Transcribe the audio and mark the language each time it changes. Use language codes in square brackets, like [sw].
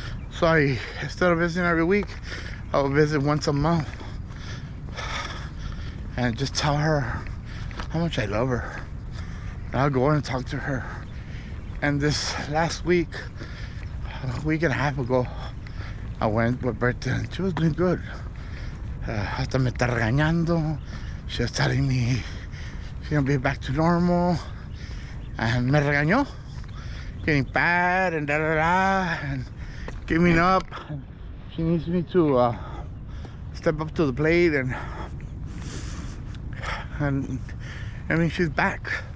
[en] So instead of visiting every week, I will visit once a month and just tell her how much I love her. And I'll go and talk to her. And this last week, a week and a half ago, I went with Bertha, and she was doing good. [es] Hasta me está regañando. [en] She was telling me she's gonna be back to normal. And [es] me regañó, [en] getting fat and and giving up. She needs me to step up to the plate, and I mean, she's back.